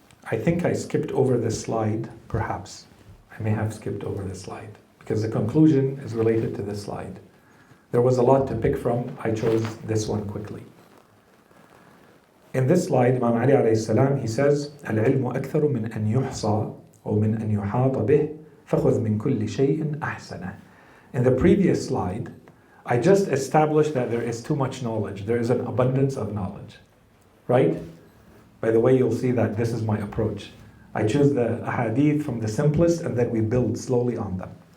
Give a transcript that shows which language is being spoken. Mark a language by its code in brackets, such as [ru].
[en] I think I skipped over this slide, perhaps. I may have skipped over this slide, because the conclusion is related to this slide. There was a lot to pick from. I chose this one quickly. In this slide, Imam Ali alayhi salam, he says, [ar] العلم أكثر من أن يحصى أو من أن يحاط به فخذ من كل شيء أحسنه. [en] In the previous slide, I just established that there is too much knowledge. There is an abundance of knowledge, right? By the way, you'll see that this is my approach. I choose the ahadith from the simplest and then we build slowly on them.